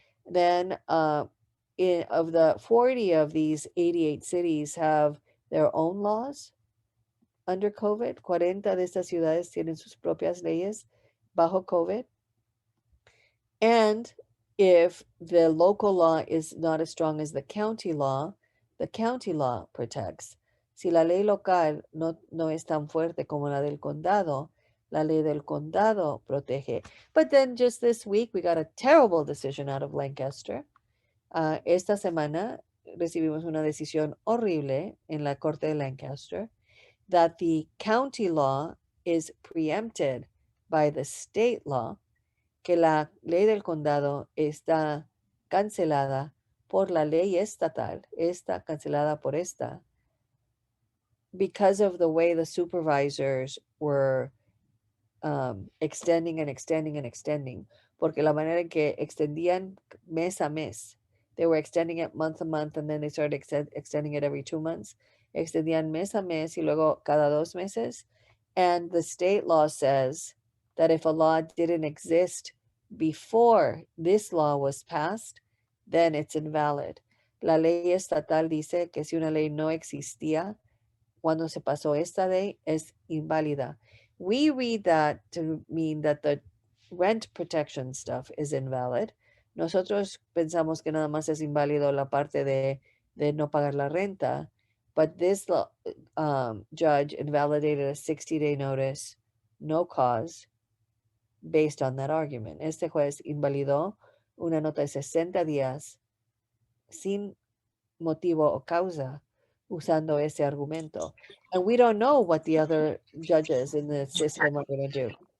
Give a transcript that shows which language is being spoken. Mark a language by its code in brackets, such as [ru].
[en] Then of the 40 of these 88 cities have their own laws under COVID. [es] 40 de estas ciudades tienen sus propias leyes bajo COVID. [en] And if the local law is not as strong as the county law protects. [es] Si la ley local no es tan fuerte como la del condado, la ley del condado protege. [en] But then just this week, we got a terrible decision out of Lancaster. [es] Esta semana recibimos una decisión horrible en la Corte de Lancaster [en] that the county law is preempted by the state law, [es] que la ley del condado está cancelada por la ley estatal, está cancelada por esta, [en] because of the way the supervisors were extending and extending and extending, [es] porque la manera en que extendían mes a mes, [en] they were extending it month to month, and then they started extending it every 2 months, [es] extendían mes a mes y luego cada 2 meses, [en] and the state law says that if a law didn't exist before this law was passed, then it's invalid. [es] La ley estatal dice que si una ley no existía cuando se pasó esta ley es inválida. [en] We read that to mean that the rent protection stuff is invalid. [es] Nosotros pensamos que nada más es inválido la parte de no pagar la renta, [en] but this judge invalidated a 60-day notice, no cause, based on that argument. [es] Este juez invalidó una nota de 60 días sin motivo o causa usando ese argumento. [en] And we don't know what the other judges in the system are going to do.